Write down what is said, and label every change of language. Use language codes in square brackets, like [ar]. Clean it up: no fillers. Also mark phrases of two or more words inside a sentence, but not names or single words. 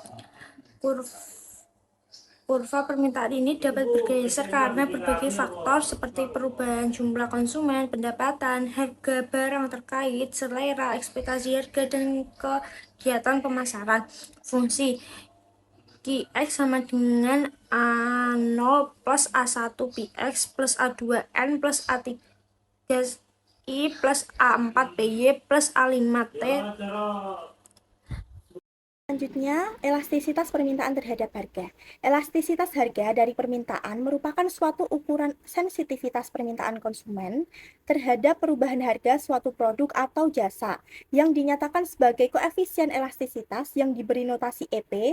[id] Kurva permintaan ini dapat bergeser karena berbagai faktor seperti perubahan jumlah konsumen, pendapatan, harga barang terkait, selera, ekspektasi harga, dan kegiatan pemasaran. Fungsi QX sama dengan A0 plus A1 PX plus A2 N plus A3 I plus A4 PY plus A5 T. Selanjutnya, elastisitas permintaan terhadap harga. Elastisitas harga dari permintaan merupakan suatu ukuran sensitivitas permintaan konsumen terhadap perubahan harga suatu produk atau jasa yang dinyatakan sebagai koefisien elastisitas yang diberi notasi EP.